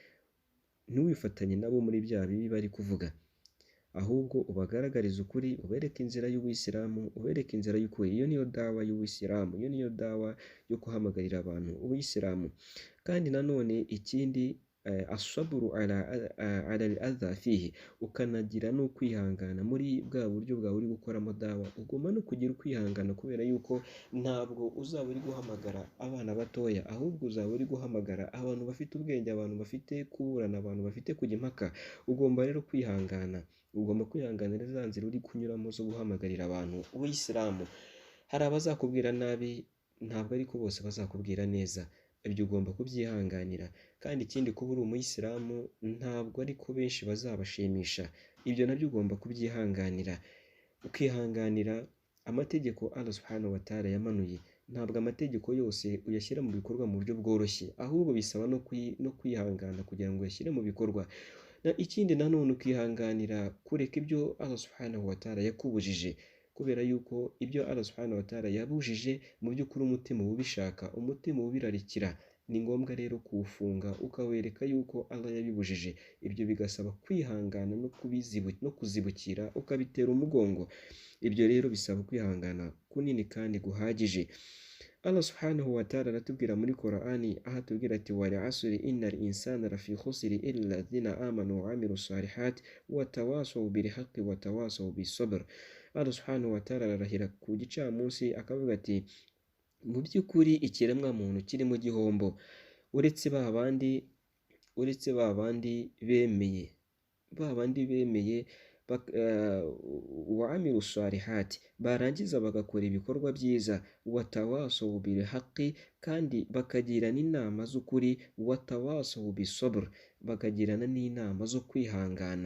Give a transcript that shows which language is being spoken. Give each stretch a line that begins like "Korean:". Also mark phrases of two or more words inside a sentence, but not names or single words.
Kinyarwanda: Ntiwifatanye nabo muri bya bibi bari kuvuga, ahubwo ubagaragariza ukuri, ubereke inzira y'ubuyisilamu, ubereke inzira y'ukuri. Iyo niyo dawa y'ubuyisilamu, iyo niyo dawa yo guhamagarira abantu ubuyisilamu. Kandi nanone ikindi,
Arabic: الصبر على الأذى فيه,
Kinyarwanda: ukanagira no kwihangana muri bwa buryo bwawe uri gukoramo dawa. Ugomba no kugira ukwihangana, kubera yuko ntabwo uzaba uri guhamagara abana batoya, ahubwo uzaba uri guhamagara abantu bafite ubwenge, abantu bafite kuburana, abantu bafite kujya impaka. Ugomba rero kwihangana, ugomba kwihanganira za nzira uri kunyuramo zo guhamagarira abantu ubuyisilamu. Hari abazakubwira nabi, ntabwo ariko bose bazakubwira neza. Ibyo ugomba kubyihanganira. Kandi ikindi, kuba uri umuyisilamu ntabwo ariko benshi bazabashimisha. Ibyo nabyo ugomba kubyihanganira, ukihanganira amategeko Allah
Arabic: سبحانه وتعالى
Kinyarwanda: yamanuye. Ntabwo amategeko yose uyashyira mu bikorwa mu buryo bworoshye, ahubwo bisaba no kwihangana kugira ngo uyashyire mu bikorwa. Ikindi nanone, ukihanganira kureka ibyo Allah
Arabic: سبحانه وتعالى
Kinyarwanda: yakubujije, kubera yuko ibyo Allah
Arabic: سبحانه وتعالى
Kinyarwanda: yabujije mu by'ukuri umutima uba ubishaka, umutima uba ubirarikira. Ni ngombwa rero kuwufunga, ukawereka yuko Allah yabibujije. Ibyo bigasaba kwihangana no kuzibukira, ukabitera umugongo. Ibyo rero bisaba kwihangana kunini kandi guhagije. Allah
Arabic: سبحانه وتعالى
Kinyarwanda: aratubwira muri Korani, aho atubwira ati
Arabic: والعصر إن الإنسان لفي خسر إلا الذين آمنوا وعملوا الصالحات وتواصوا بالحق وتواصوا بالصبر.
Kinyarwanda: Allah
Arabic: سبحانه وتعالى
Kinyarwanda: ararahira ku gicamunsi akavuga ati mu by'ukuri ikiremwa muntu kiri mu gihombo, uretse ba bandi bemeye
Arabic: وعملوا الصالحات,
Kinyarwanda: barangiza bagakora ibikorwa byiza,
Arabic: وتواصوا بالحق,
Kinyarwanda: kandi bakagirana inama z'ukuri,
Arabic: وتواصوا بالصبر,
Kinyarwanda: bakagirana n'inama zo kwihangana.